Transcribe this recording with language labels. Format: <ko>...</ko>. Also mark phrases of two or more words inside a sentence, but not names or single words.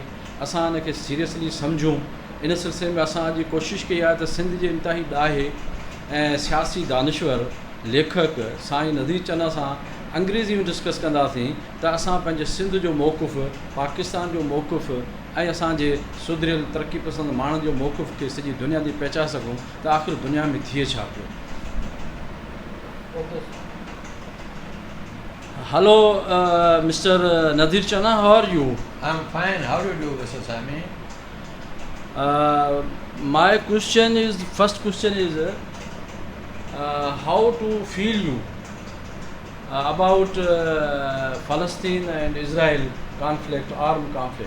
<sd>असां इनखे सीरियसली सम्झूं। इन सिलसिले में असां अॼु कोशिशि कई आहे त सिंध जे इंतिहाई ॾाहे ऐं सियासी दानिश्वर लेखक साईं नज़ीर चना सां अंग्रेज़ी में डिस्कस कंदासीं त असां पंहिंजे सिंध जो मौक़ुफ़, पाकिस्तान जो मौक़ुफ़ ऐं असांजे सुधरियल तरक़ी पसंदि माण्हुनि जो मौक़ुफ़ खे सॼी दुनिया ते पहुचाए सघूं त आख़िर दुनिया में थिए छा पियो।</sd> <en>Hello, Mr. Nazir Chana, how are you? I'm fine. How do you do, Mr. Sami? My question is, first question is, how to feel you about Palestine and Israel conflict, armed conflict?</en>